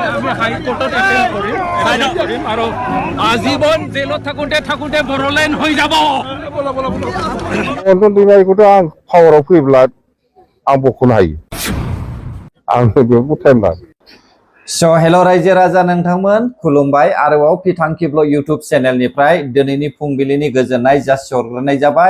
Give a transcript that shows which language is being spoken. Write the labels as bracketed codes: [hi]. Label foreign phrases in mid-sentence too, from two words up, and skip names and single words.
[as] হাইকোর্টত এপেল কৰিম আৰু আজীৱন জেলত থাকোঁতে বড়োলেণ্ড হৈ যাব [brx] रन्जन दैमारिखौथ' आं पावाराव फैब्ला आं बख'नो हायो आं बेयाव टाइम लानो हेल' रायजो राजा नोंथांमोन खुलुमबाय आरोबाव फिथांखि ब्लग इउटुब चेनेलनिफ्राय दिनैनि फुंबिलिनि गोजोननाय जासिहरग्रोनाय जाबाय।